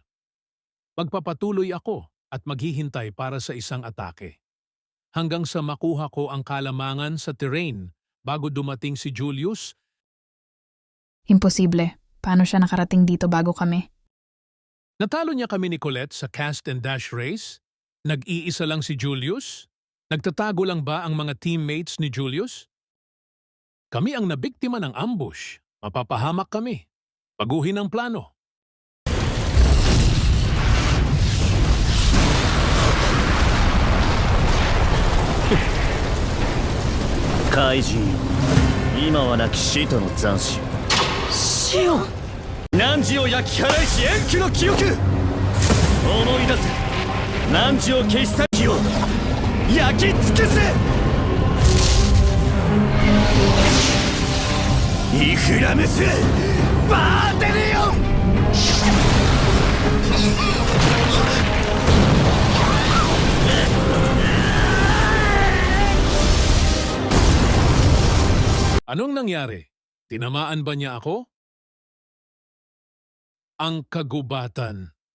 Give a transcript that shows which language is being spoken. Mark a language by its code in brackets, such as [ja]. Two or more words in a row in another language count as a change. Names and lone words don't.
[tl] Magpapatuloy ako at maghihintay para sa isang atake. Hanggang sa makuha ko ang kalamangan sa terrain bago dumating si Julius. Imposible. Paano siya nakarating dito bago kami? Natalo niya kami ni Colette sa [en] cast and dash race? [tl] Nag-iisa lang si Julius? Nagtatago lang ba ang mga teammates ni Julius? Kami ang nabiktima ng ambush. Mapapahamak kami. Baguhin ang plano. [ja] Kaijin, 今は亡き使徒の斬首。シオン、汝を焼き払いし遠久の記憶。思い出せ、汝を消した火を焼き尽くせ。イフラムス、バーテリオン。 [tl] Anong nangyari? Tinamaan ba niya ako? Ang kagubatan.